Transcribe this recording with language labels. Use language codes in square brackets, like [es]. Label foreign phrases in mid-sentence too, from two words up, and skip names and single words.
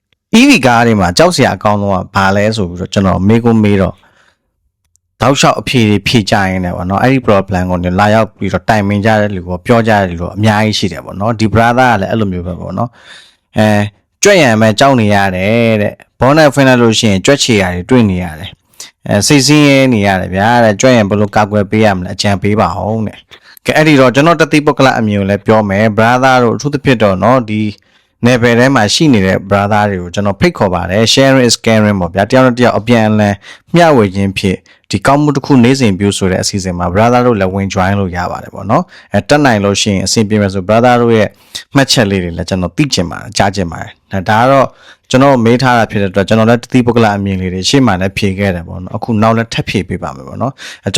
[my] EV ကားတွေမှာကြောက်စရာအကောင်းဆုံးကဘာလဲဆိုပြီးတော့ကျွန်တော်မေးခွန်းမေးတော့တောက်လျှောက်အဖြေတွေဖြေကြရင်လည်းပေါ့နော်အဲ့ဒီ problem ကိုလာရောက်ပြီးတော့တိုင်ပင်ကြတဲ့လူကိုပြောကြတဲ့လူတော့အများကြီးရှိတယ်ပေါ့နော်ဒီ brother ကလည်းအဲ့လိုမျိုးပဲပေါ့နော်ကြွက်ရံမဲ့ကြောက်နေရတယ်တဲ့ဘောနဲ့ဖွင့်လိုက်လို့ရှိရင်ကြွက်ချေရတယ်တွေ့နေရတယ်စိတ်ဆင်းရဲနေ ရတယ်ဗျာတဲ့ကြွက်ရံဘယ်လိုကာကွယ်ပေးရမလဲအကြံပေးပါအောင်တဲ့ကဲအဲ့ဒီတော့ကျွန်တော်တတိပုဂ္ဂလအမြင်ကိုလည်းပြောမယ် brother တို့အထူးသဖြင့်တော့နော်ဒီနယ်ပယ်ထဲမှာရှိနေတဲ့ brother တွေကိုကျွန်တော်ဖိတ်ခေါ်ပါတယ် [en] sharing is caring [my] ပေါ့ဗျာတယောက်နဲ့တယောက်အပြန်အလှန်မျှဝေ ခြင်းဖြစ်ဒီကောင်းမှုတစ်ခုနေ့စဉ်ပြုဆိုတဲ့အစီအစဉ်မှာ brother တို့လည်းဝင် join လို့ရပါတယ်ပေါ့နော်တက်နိုင်လို့ရှိရင်အဆင်ပြေမယ်ဆို brother တို့ရဲ့မှတ်ချက်လေးတွေလည်းကျွန်တော်သိချင်ပါတယ်ကြားချင် ပါတယ်ဒါကတော့ကျွန်တော်မေးထားတာဖြစ်တဲ့အတွက်ကျွန်တော်လည်းတတိပုဂ္ဂလအမြင်လေးတွေရှေ့မှာလည်းဖြေခဲ့တယ်ပေါ့နော်အခုနောက်လည်းထပ်ဖြေပေးပါမယ်ပေါ့နော်ကျွန်